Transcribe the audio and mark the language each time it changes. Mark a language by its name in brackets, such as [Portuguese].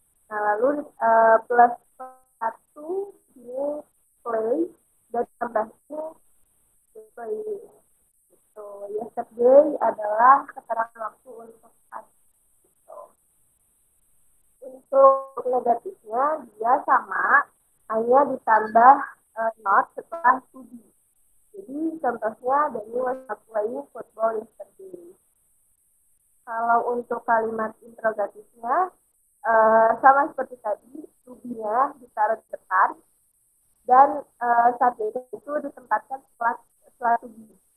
[Indonesian] Nah, lalu plus 1 ini play dan tambahnya play. Gitu. Yesterday adalah keterangan waktu untuk gitu. Untuk negatifnya dia sama, hanya ditambah not setelah to be. Jadi contohnya [English] Danny was not playing football yesterday. [Indonesian] Kalau untuk kalimat interrogatifnya sama seperti tadi, to be-nya ditaruh di depan dan subjek itu ditempatkan setelah to be.